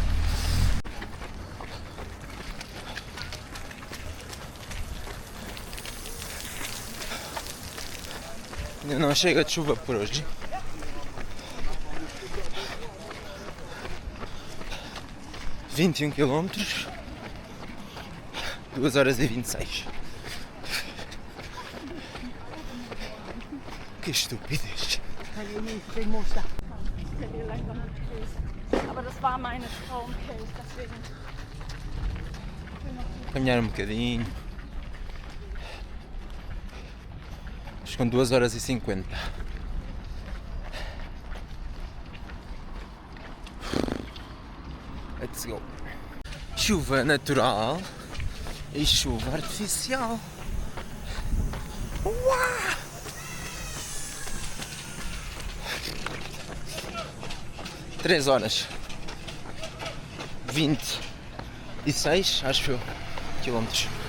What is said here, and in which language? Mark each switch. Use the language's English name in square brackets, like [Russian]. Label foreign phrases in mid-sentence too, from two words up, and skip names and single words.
[Portuguese] Ainda não chega de chuva por hoje. ...21 km... ...2 horas e 26. Que estupidez. [German] Aber das war meine Traumcase, deswegen. Caminhar um bocadinho. Acho que com 2 horas e 50. [English] Let's go. [Portuguese] Chuva natural e chuva artificial. Uau! Três horas 26, acho eu, quilómetros.